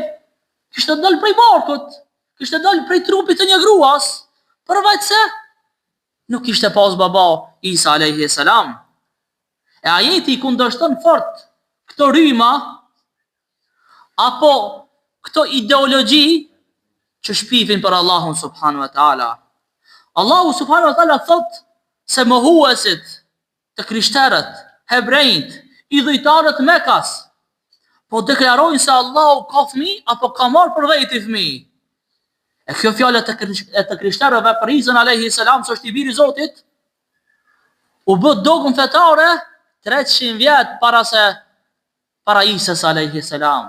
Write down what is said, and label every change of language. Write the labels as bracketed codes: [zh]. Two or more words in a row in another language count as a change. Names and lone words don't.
[sq] Kishte dalë prej barkut, kishte dalë prej trupit të një gruas, përveç se nuk kishte pas baba Isa [ar] عليه السلام. [sq] E ajeti I kundërshton fort këto rryma apo këto ideologji që shpifin për Allahun [ar] سبحانه وتعالى. [sq] Allahu [ar] سبحانه وتعالى [sq] thot se mohuesit të krishterët, hebrejt, idhujtarët Mekas po deklarojnë se Allahu ka fëmijë apo ka marrë për veti fëmijë. E kjo fjalë e të krishterëve për Isën [ar] عليه السلام [sq] se është I biri I Zotit u bë dogmë fetare 300 vjet para Isës [ar] عليه السلام.